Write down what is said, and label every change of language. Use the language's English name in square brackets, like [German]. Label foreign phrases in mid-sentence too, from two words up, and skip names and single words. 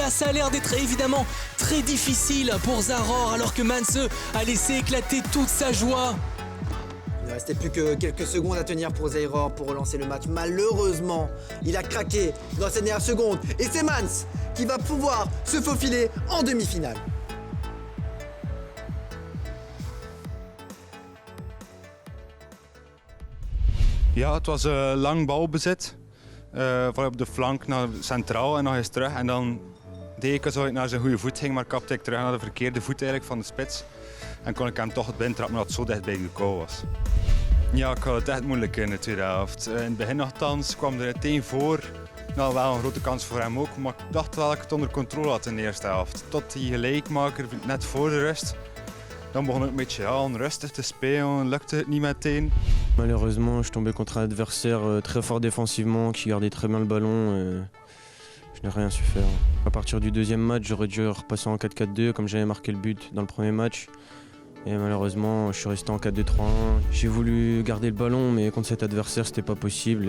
[French] Ça a l'air d'être évidemment très difficile pour Zeror, alors que Mans a laissé éclater toute sa joie. Il ne restait plus que quelques secondes à tenir pour Zeror pour relancer le match. Malheureusement, il a craqué dans ces dernières secondes. Et c'est Mans qui va pouvoir se faufiler en demi-finale. [Dutch] Ja, het was lang balbezit. Vooral op de flank naar centraal en nog eens terug. En dan deed ik alsof ik naar zijn goede voet ging, maar kapte ik terug naar de verkeerde voet eigenlijk van de spits. En kon ik hem toch het binnentrappen omdat het zo dicht bij de goal was. Ja, ik had het echt moeilijk in de tweede helft. In het begin nogthans kwam er meteen voor. Nou, wel een grote kans voor hem ook, maar ik dacht wel dat ik het onder controle had in de eerste helft. Tot die gelijkmaker net voor de rust. Dan begon ik een beetje onrustig te spelen, lukte het niet meteen. [French] Malheureusement, je suis tombé contre un adversaire très fort défensivement, qui gardait très bien le ballon. Et je n'ai rien su faire. À partir du deuxième match, j'aurais dû repasser en 4-4-2 comme j'avais marqué le but dans le premier match. Et malheureusement, je suis resté en 4-2-3-1. J'ai voulu garder le ballon, mais contre cet adversaire, c'était pas possible.